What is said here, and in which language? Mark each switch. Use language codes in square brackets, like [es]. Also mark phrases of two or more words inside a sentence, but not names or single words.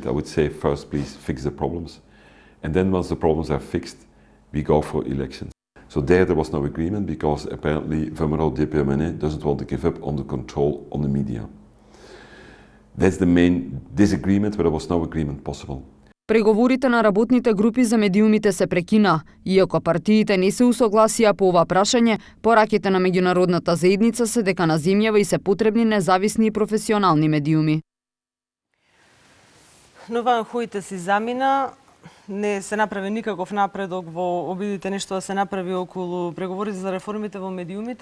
[en] I would say first, please fix the problems. And then once the problems are fixed, we go for elections. So there was no agreement because apparently VMRO DPMNE doesn't want to give up on the control on the media. That's the main disagreement, but there was no agreement possible. [mk] Преговорите на работните групи за медиумите се прекина, иако партиите не се усогласија по ова прашање, пораките на меѓународната заедница се дека на земјава и се потребни независни и професионални медиуми. Нован Хојте си замина, не се направи никаков напредок во обидите нешто да се направи околу преговори за реформите во медиумите.